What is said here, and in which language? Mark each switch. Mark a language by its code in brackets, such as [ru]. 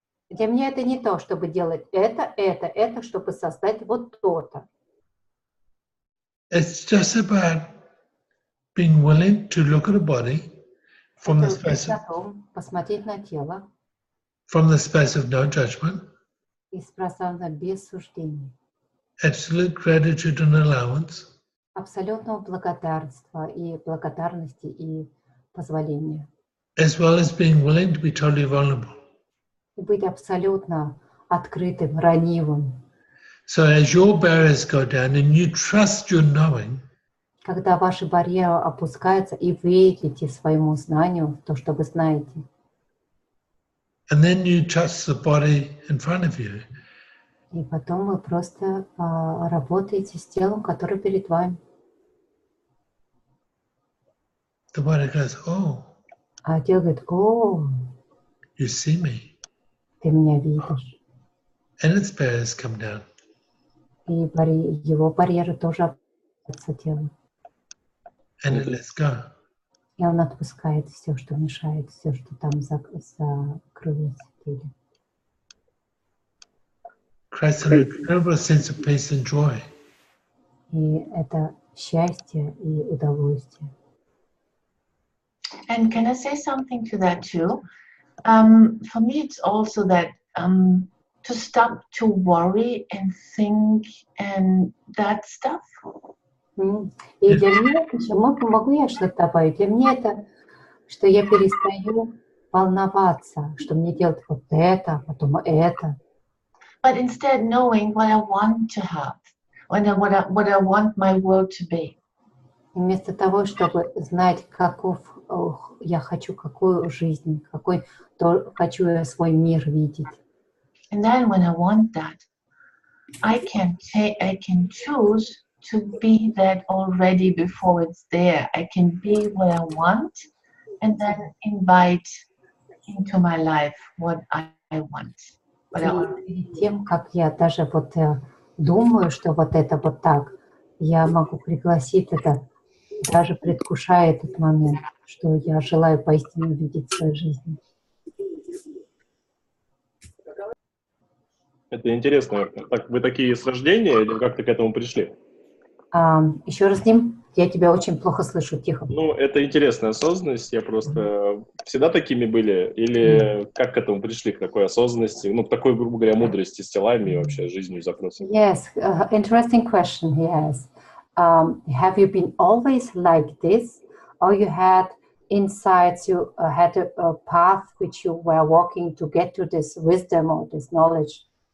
[ru] Для меня это не то, чтобы делать это, чтобы создать вот то-то. [en] It's just about being willing to look at a body from the space of, [ru] посмотреть на тело [en] from the space of no judgment, [ru] из пространства без суждений, [en] absolute gratitude and allowance, [ru] абсолютного благодарности и позволения, [en] as well as being willing to be totally vulnerable. [ru] И быть абсолютно открытым, ранивым. [en] So as your barriers go down and you trust your knowing, [ru] когда ваши барьеры опускаются, и вы верите своему знанию в то, что вы знаете. [en] And then you trust the body in front of you. [ru] И потом вы просто работаете с телом, которое перед вами. [en] The body goes, oh. [ru] А тело говорит, о, [en] you see me. [ru] Ты меня видишь. [en] And its barriers come down. [ru] И его барьеры тоже опускаются телу. [en] And it lets go. [ru] И он отпускает все, что мешает, все, что там закрылось в теле. [en] Creates an incredible sense of peace and joy. [ru] И это счастье и удовольствие. [en] And can I say something to that too? For me, it's also that to stop to worry and think and that stuff. [ru] И для меня еще могу я что-то добавить. Для меня это, что я перестаю волноваться, что мне делать вот это, потом это. [en] But instead knowing what I want to have, what I want my world to be. [ru] Вместо того, чтобы знать, я хочу какую жизнь, хочу я свой мир видеть. [en] And then when I want that, I can choose to be that already before it's there. I can be what I want and then invite into my life what I want. [ru] Перед тем, как я даже думаю, что вот это вот так, я могу пригласить это, даже предвкушая этот момент, что я желаю поистине видеть в своей жизни. Это интересно. Вы такие с рождения или как-то к этому пришли? Еще раз, Дим, я тебя очень плохо слышу, тихо. Ну, это интересная осознанность. Я просто всегда такими были? Или как к этому пришли, к такой осознанности, к такой, грубо говоря, мудрости с телами и вообще жизнью запросом? [en] Yes, interesting question he has. Have you been always like this, or you had insights, you had a path which you were walking to get to this wisdom or this knowledge?